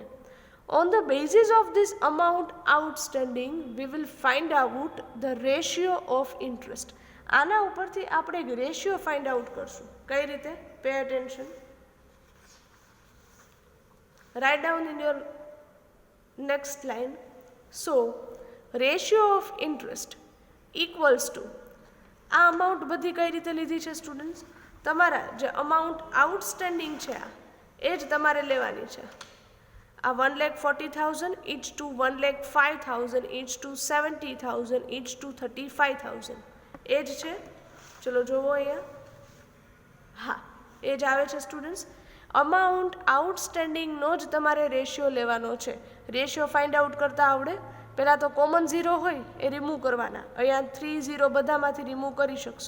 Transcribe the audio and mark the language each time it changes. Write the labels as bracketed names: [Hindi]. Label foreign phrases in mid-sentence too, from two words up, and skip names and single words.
[English] On the basis of this amount outstanding we will find out the ratio of interest. [Gujarati] આના ઉપરથી આપણે એક રેશિયો [English] find out [Gujarati] કરશું. કઈ રીતે? [English] pay attention. write down in your next line. So ratio of interest equals to, [Gujarati] આ અમાઉન્ટ બધી કઈ રીતે લીધી છે સ્ટુડન્ટ્સ? તમારા જે [English] amount outstanding [Gujarati] છે એ જ તમારે લેવાની છે. આ 1,40,000 each to 1,05,000 each to 70,000 each to 35,000 એ જ છે. ચલો જોવો અહીંયા. હા, એ જ આવે છે સ્ટુડન્ટ્સ. [English] amount outstanding [Gujarati] જ તમારે રેશિયો લેવાનો છે. રેશિયો [English] find out [Gujarati] કરતા આવડે? પહેલાં તો કોમન ઝીરો હોય એ રિમૂવ કરવાના. અહીંયા 3 0 બધામાંથી રિમૂવ કરી શકશો.